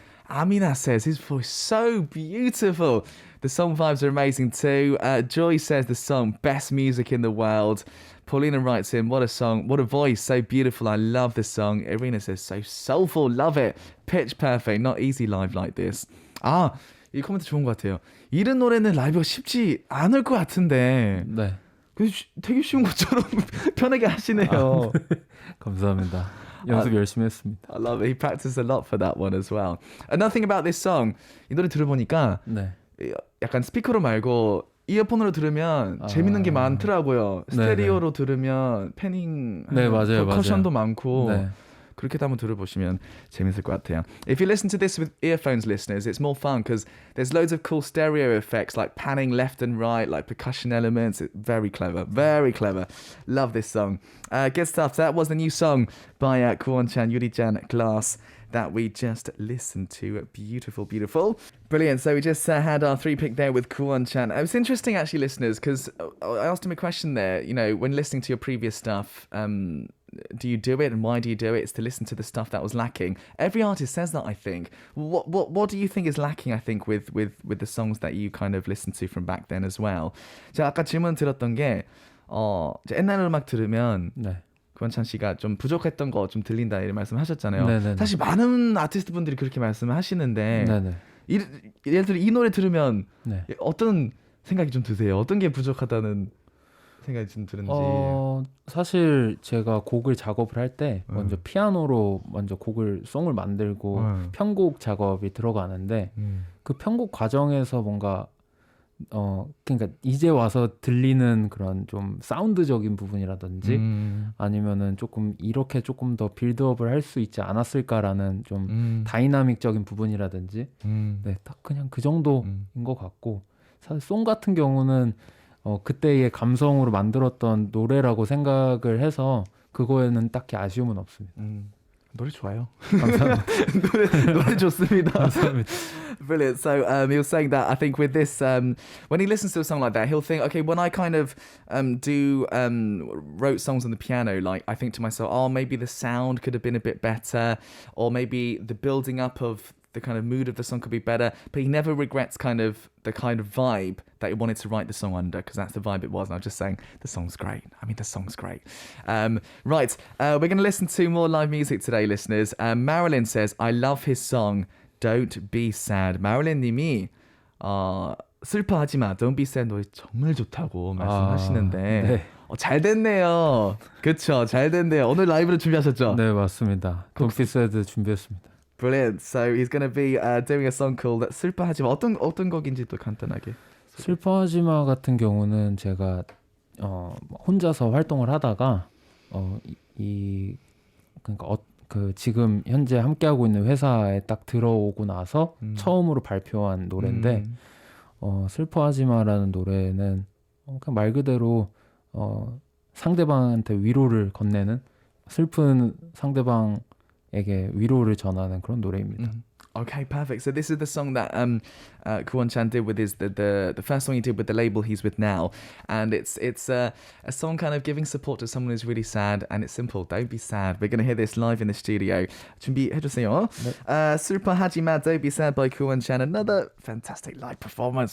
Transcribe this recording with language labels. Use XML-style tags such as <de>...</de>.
<en>Amina says his voice so beautiful. The song vibes are amazing too. Joy says the song best music in the world. Paulina writes in, what a song, what a voice, so beautiful, I love this song. Irina says, so soulful, love it. Pitch perfect, not easy live like this.</en> <ko>아, 이 코멘트 좋은 것 같아요. 이런 노래는 라이브가 쉽지 않을 것 같은데 네. 되게 쉬운 것처럼 편하게 하시네요. 감사합니다. 연습 열심히 했습니다.</ko> <en>I love it. He practiced a lot for that one as well. Another thing about this song,</en> <ko>이 노래 들어보니까 네. 약간 스피커로 말고 이어폰으로 들으면 재밌는 게 많더라고요. 스테레오로 들으면 패닝, 네, 맞아요, 퍼커션도 맞아요. 많고 네. 그렇게 한번 들어보시면 재밌을 것 같아요.</ko> <en>If you listen to this with earphones, listeners, it's more fun because there's loads of cool stereo effects like panning left and right, like percussion elements. It's very clever, very clever. Love this song. Good stuff. That was the new song by Ku OneChan, Yuri-chan, Glass, that we just listened to. Beautiful, beautiful. Brilliant. So we just had our 3-pick there with Ku OneChan. It was interesting, actually, listeners, because I asked him a question there. You know, when listening to your previous stuff, do you do it, and why do you do it? It's to listen to the stuff that was lacking. Every artist says that, I think. What do you think is lacking, I think, with the songs that you kind of listened to from back then as well?</en> <ko>제가 아까 질문 드렸던 게 이제 옛날 음악 들으면 네. 구원찬 씨가 좀 부족했던 거 좀 들린다 이런 말씀하셨잖아요. 네네네. 사실 많은 아티스트 분들이 그렇게 말씀을 하시는데 네네. 예를 들어 이 노래 들으면 네. 어떤 생각이 좀 드세요? 어떤 게 부족하다는 생각이 좀 드는지. 사실 제가 곡을 작업을 할 때 먼저 피아노로 먼저 송을 만들고 편곡 작업이 들어가는데 그 편곡 과정에서 뭔가 그러니까 이제 와서 들리는 그런 좀 사운드적인 부분이라든지 아니면은 이렇게 조금 더 빌드업을 할 수 있지 않았을까라는 좀 다이나믹적인 부분이라든지 네, 딱 그냥 그 정도인 것 같고 사실 송 같은 경우는 그때의 감성으로 만들었던 노래라고 생각을 해서 그거에는 딱히 아쉬움은 없습니다. 노래 좋아요. 감사합니다. 노래 좋습니다. 감사합니다.</ko> <en>Brilliant. So he was saying that I think with this, when he listens to a song like that, he'll think, okay, when I kind of wrote songs on the piano, like I think to myself, oh, maybe the sound could have been a bit better, or maybe the building up of the kind of mood of the song could be better, but he never regrets the kind of vibe that he wanted to write the song under, because that's the vibe it was. And I was just saying, the song's great. I mean, the song's great. Right, we're going to listen to more live music today, listeners. Marilyn says, I love his song, Don't Be Sad.</en> <ko>Marilyn 님이 슬퍼하지 마, Don't Be Sad 노래 정말 좋다고 말씀하시는데 네. 잘 됐네요. 그쵸, 잘 됐네요. 오늘 라이브를 준비하셨죠? 네, 맞습니다. Don't Be Sad 준비했습니다.</ko> <en>Brilliant. So he's going to be doing a song called 슬퍼하지마.</en> <ko>어떤 곡인지 또 간단하게. 슬퍼하지마 같은 경우는 제가 혼자서 활동을 하다가 그러니까 그 지금 현재 함께하고 있는 회사에 딱 들어오고 나서 처음으로 발표한 노래인데 슬퍼하지마라는 노래는 그냥 말 그대로 상대방한테 위로를 건네는 슬픈 상대방에게 위로를 전하는 그런 노래입니다.</ko> <en>Okay, perfect. So this is the song that Ku OneChan did with the first song he did with the label he's with now, and it's a song kind of giving support to someone who's really sad, and it's simple. Don't be sad. We're gonna hear this live in the studio.</en> <ko>준비해주세요.</ko> <en>슬퍼하지마, Don't Be Sad by Ku OneChan. Another fantastic live performance.</en>